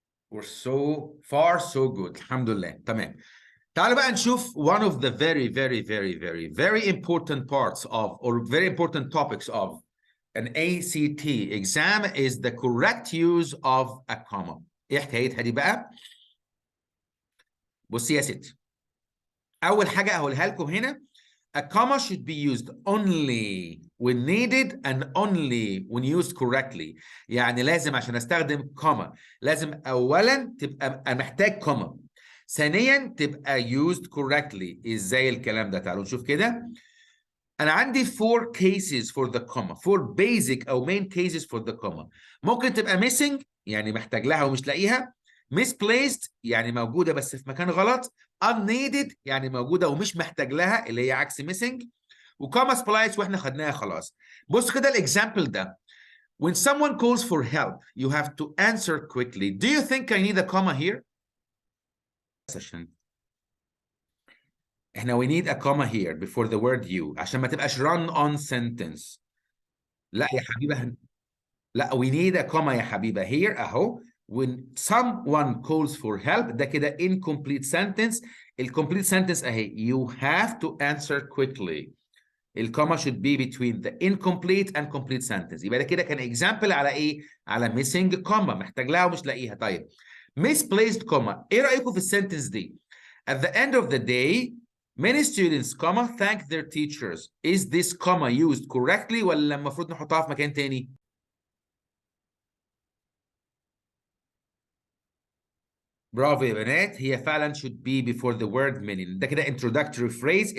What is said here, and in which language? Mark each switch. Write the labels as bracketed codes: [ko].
[en] We're so far so good. [ar] الحمد لله. تمام. تعالوا بقى نشوف [en] one of the very important parts of or very important topics of an ACT exam is the correct use of a comma. [ar] ايه حكايتها دي بقى؟ بصي يا ستي. أول حاجة هقولها لكم هنا [en] a comma should be used only when needed and only when used correctly. [ar] يعني لازم عشان استخدم comma لازم أولا تبقى محتاج comma. ثانيا تبقى [en] used correctly. [ar] ازاي الكلام ده؟ تعالوا نشوف كده. انا عندي [en] 4 cases for the comma. 4 basic او main cases for the comma. [ar] ممكن تبقى missing يعني محتاج لها ومش لاقيها. misplaced يعني موجوده بس في مكان غلط. unneeded يعني موجوده ومش محتاج لها اللي هي عكس missing. وكوما splice واحنا خدناها خلاص. بص كده الاكزامبل ده. [en] When someone calls for help, you have to answer quickly. Do you think I need a comma here? احنا we need a comma here before the word you [ar] عشان ما تبقاش [en] run on sentence. [ar] لا يا حبيبة. [en] لا we need a comma [ar] يا حبيبة [en] here اهو. When someone calls for help ده كده incomplete sentence. complete sentence اهي. You have to answer quickly. الكوما should be between the incomplete and complete sentence. [ar] يبقى ده كده كان example على ايه؟ على missing comma محتاج لها ومش لاقيها. طيب [en] misplaced comma. [ar] ايه رأيكم في السنتنس دي؟ [en] At the end of the day Many students, comma, thank their teachers. Is this comma used correctly [ar] ولا المفروض نحطها في مكان تاني؟ برافو يا بنات، هي فعلا [en] should be before the word many. [ar] ده كده [en] introductory phrase.